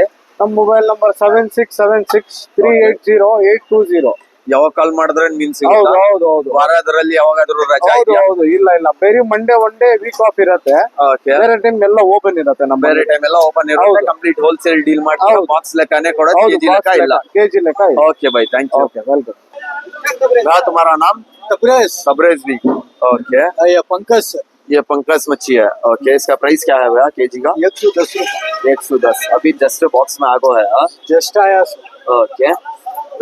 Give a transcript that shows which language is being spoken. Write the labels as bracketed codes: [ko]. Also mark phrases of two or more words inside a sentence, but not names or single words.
[kn] ನಮ್ಮ ಮೊಬೈಲ್ ನಂಬರ್ 7676380820. ಯಾವಾಗ ಕಾಲ್ ಮಾಡಿದ್ರೆ ಮೀನ್ ಸಿಗುತ್ತೆ? ಹೌದು. ವಾರದಲ್ಲಿ ಯಾವಾಗಾದ್ರೂ ರಜೆ? ಹೌದು. ಇಲ್ಲ, ಬೇರೆ [en] Monday one day week off [kn] ಇರತ್ತೆ. ಬೇರೆ ಟೈಮ್ ಎಲ್ಲ ಓಪನ್ ಇರತ್ತೆ. ಬೇರೆ ಟೈಮ್ ಎಲ್ಲ ಓಪನ್ ಇರುತ್ತೆ. [en] complete wholesale deal [kn] ಮಾಡ್ತೀವಿ. ಬಾಕ್ಸ್ ಲೆಕ್ಕನೇ ಕೊಡೋದು, ಕೆಜಿ ಲೆಕ್ಕ ಇಲ್ಲ. ಕೆಜಿ ಲೆಕ್ಕ. [hi] ओके भाई, [en] thank you. okay, welcome. [hi] क्या तुम्हारा नाम? तबरेज भी. ओके, ये पंकज. ये पंकज मच्छी है. ओके, इसका प्राइस क्या है भैया केजी का? 110 रुपए. 110. अभी जस्ट बॉक्स में आगो है. जस्ट आया. ओके,